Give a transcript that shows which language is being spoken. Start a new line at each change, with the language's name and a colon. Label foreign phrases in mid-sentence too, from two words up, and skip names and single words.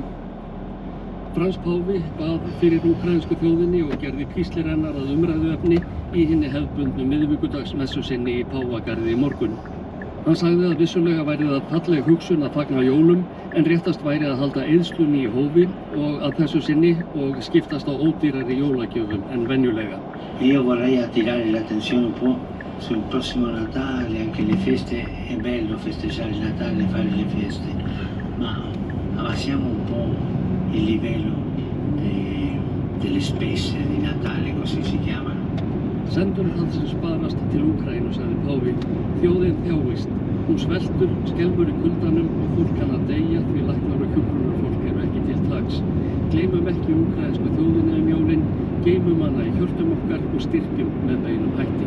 Icelandic: Frans Páfi bað fyrir úkraínsku þjóðinni og gerði píslir hennar að umræðuefni í hinni hefðbundnu miðvikudagsmessu sinni í Páfagarði í morgun. Hann sagði að vissulega væri það falleg hugsun að fagna jólum en réttast væri að halda eyðslunni í hófi og að þessu sinni og skiptast á ódýrari jólagjöfum en venjulega.
Italian: Io vorrei attirare l'attenzione un po' sul prossimo Natale, anche le feste, è bello festeggiare il Natale e fare le feste, ma abbassiamo un po' il livello delle spese di Natale, così si chiamano.
Icelandic: Sendum það sem sparast til Úkraínu, sagði Páfi. Þjóðin þjáist. Hún sveltur, skelfur í kuldanum og fólk kann að deyja því læknar og hjúkrunarfólk eru ekki til taks. Gleymum ekki úkraínsku þjóðinni jólin, geymum hana í hjörtum okkar og styrkjum með beinum hætti.